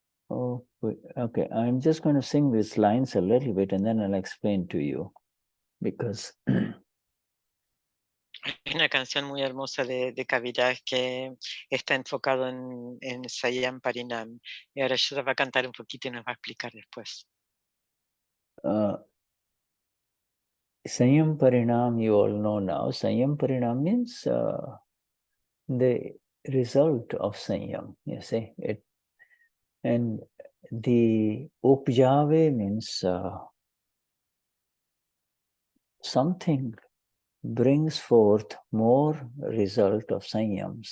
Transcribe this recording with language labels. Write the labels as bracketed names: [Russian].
[English] Oh, okay. I'm just going to sing these lines a little bit and then I'll explain to you. Because [Spanish] hay una canción muy hermosa de Kaviraj que está enfocado en Saiyam Parinam. Y ahora Shuddha va a cantar un poquito y nos va a explicar después. [English] Saiyam Parinam, you all know now. Saiyam Parinam means the result of Saiyam, you see. And the Upjave means something brings forth more result of Saiyam.